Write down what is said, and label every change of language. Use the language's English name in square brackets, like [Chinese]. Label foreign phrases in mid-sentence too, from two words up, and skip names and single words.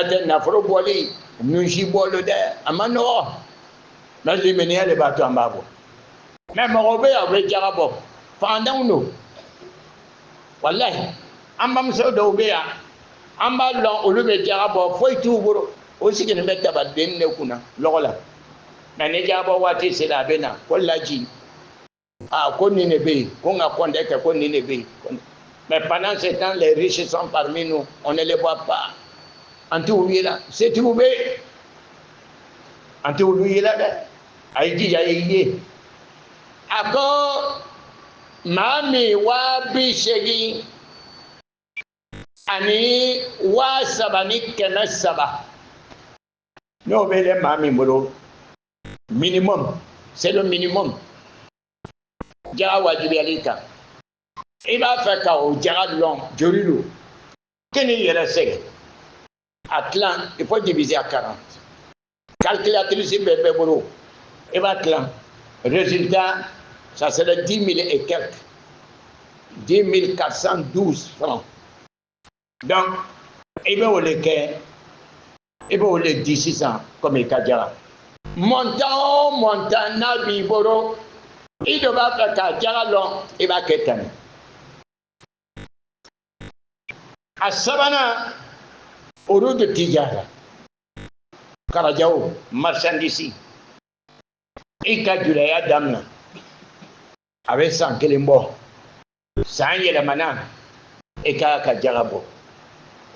[Bambara] tɛ nafolo bɔli nusi bɔlo dɛ a ma nɔgɔ mɛ limaniya de b'a to an b'a bɔ mɛ mɔgɔw bɛ yan u bɛ jaga bɔ fantanw don walahi an bamuso dɔw bɛ yan an b'a dɔn olu bɛ jaga bɔ foyi t'u bolo o sigilen bɛ tabaden de kunna lɔgɔ la mɛ ni jaga bɔ waati sera a bɛ na ko laji ko nin de bɛ yen ko n ka kɔntɛ kɛ ko nin de bɛ yen [French] mais pendant ce temps les riches sont parmi nous on ne les voit pas [Bambara] an t'olu ye la setigiw bɛ yen an t'olu ye la dɛ a ye jija i ye a ko maa min 80,000 ani 3,300 n'o bɛ le maa min bolo [French] minimum c'est le minimum [Bambara] jaga wajibiyali kan i b'a fɛ ka o jaga lɔn joli don kini yɛrɛ sɛgɛn a tilan [French] il faut diviser à [Bambara] 40 calculatrice bɛɛ bɛɛ bolo i b'a tilan résultat [French] ça serait [Bambara] 10 000 [French] et quelques [Bambara] 10 412 francs donc i bɛ o le kɛ i bɛ o le di sisan comme i ka jaga montant o montant n'a b'i bolo i dɔ b'a fɛ ka jaga lɔn i b'a kɛ tan a sabanan olu de tijara karajaw marchandise i ka julaya damina a bɛ san 1 bɔ san yɛlɛmana i ka ka jaga bɔ i